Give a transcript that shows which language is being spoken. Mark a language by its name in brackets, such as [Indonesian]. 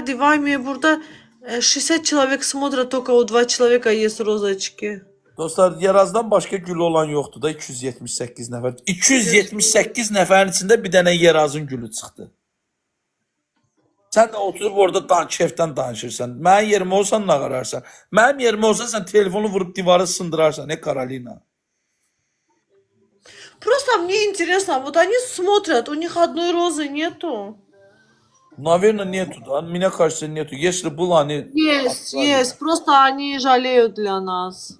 [Russian] Vay мне burada 60 человек смотрят, только у 2 человека есть розочки. [Azerbaijani] Dostlar, Yerazdan başqa gül olan yoxdur da 278 nəfər. 278 nəfərin içində bir dənə Yerazın gülü çıxdı. Sən də oturub orada kefdən danışırsan. Mənim yerim olsan nə qararsan? Mənim yerim olsa sən telefonu vurub divarı sındırarsan, Karolina. [Russian] Просто мне интересно, вот они смотрят, у них одной розы нету. Наверное, нету, да? Меня кажется, нету. Если было, они... Есть, просто они жалеют для нас.